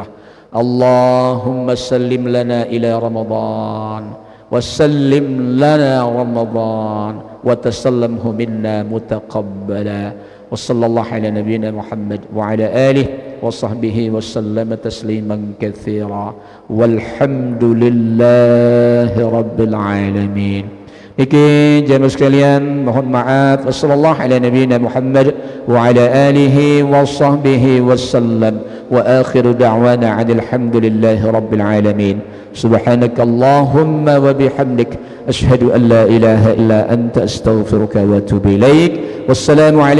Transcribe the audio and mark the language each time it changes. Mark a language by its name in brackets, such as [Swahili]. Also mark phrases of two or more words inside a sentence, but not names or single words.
[Arabic] اللهم سلم لنا إلى رمضان وسلم لنا رمضان وتسلمه منا متقبلا. وصلى الله على نبينا محمد وعلى آله وصحبه وسلم تسليما كثيرا والحمد لله رب العالمين. [Indonesian] Niki jamaah sekalian, mohon maaf. [Arabic] وصلى الله على نبينا محمد وعلى آله وصحبه وسلم. وآخر دعوانا الحمد لله رب العالمين. سبحانك اللهم وبحمدك أشهد أن لا إله إلا أنت أستغفرك وأتوب إليك.